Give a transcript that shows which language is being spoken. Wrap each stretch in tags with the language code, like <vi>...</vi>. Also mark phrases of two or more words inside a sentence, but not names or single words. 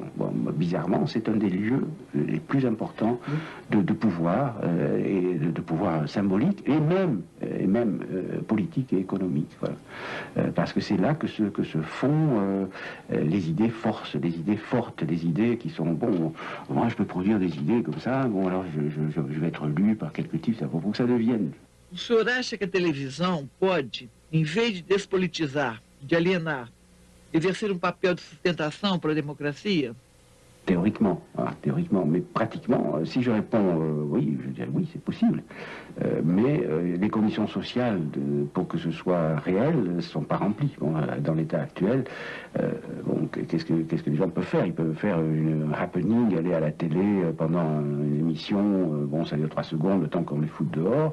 <fr>Bon, bizarrement, c'est un des lieux les plus importants de pouvoir, et de pouvoir symbolique et même politique et économique. Voilà. Parce que c'est là que se font les idées fortes, des idées qui sont, bon, moi je peux produire des idées comme ça, bon, alors je vais être lu par quelques types, ça faut que ça devienne.</fr> <pt>O senhor acha que a televisão pode, em vez de despolitizar, de alienar, exercer papel de sustentação para a democracia?</pt> <fr>Théoriquement, voilà, théoriquement, mais pratiquement, si je réponds oui, je dirais oui, c'est possible. Mais les conditions sociales pour que ce soit réel ne sont pas remplies. Bon, dans l'état actuel, bon, qu'est-ce que les gens peuvent faire? Ils peuvent faire une happening, aller à la télé pendant une émission, bon, ça dure 3 secondes, le temps qu'on les fout dehors.</fr>